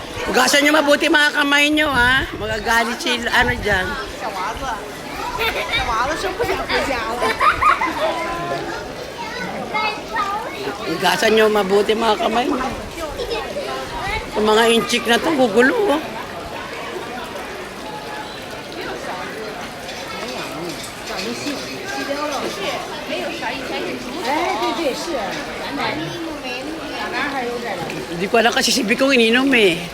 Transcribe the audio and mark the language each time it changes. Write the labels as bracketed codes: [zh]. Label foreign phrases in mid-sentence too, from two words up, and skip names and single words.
[tl] Hugasan nyo mabuti mga kamay nyo, ha? Magagalit sila, ano dyan. [zh] 小娃子说不想回家了。 [tl] Hugasan nyo mabuti mga kamay nyo. Yung mga inchik na to, gugulo, oh. Hindi ko alam kasi si Bikong ininom eh.